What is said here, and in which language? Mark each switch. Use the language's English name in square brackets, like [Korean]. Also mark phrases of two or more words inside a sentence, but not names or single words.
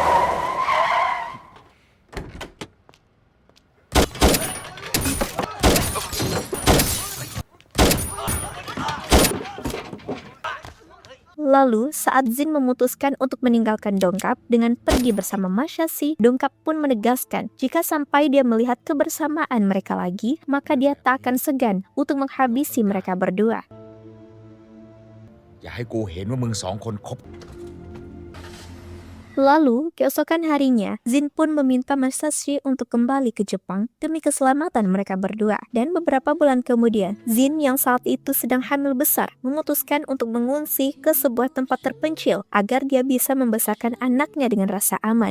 [Indonesian] Lalu, saat Zin memutuskan untuk meninggalkan Dongkap dengan pergi bersama Masashi, Dongkap pun menegaskan jika sampai dia melihat kebersamaan mereka lagi, maka dia tak akan segan untuk menghabisi mereka berdua. [Thai] อย่าให้กูเห็นว่ามึงสองคนคบ [Indonesian] Lalu, keesokan harinya, Zin pun meminta Masashi untuk kembali ke Jepang demi keselamatan mereka berdua. Dan beberapa bulan kemudian, Zin yang saat itu sedang hamil besar memutuskan untuk mengungsi ke sebuah tempat terpencil agar dia bisa membesarkan anaknya dengan rasa aman.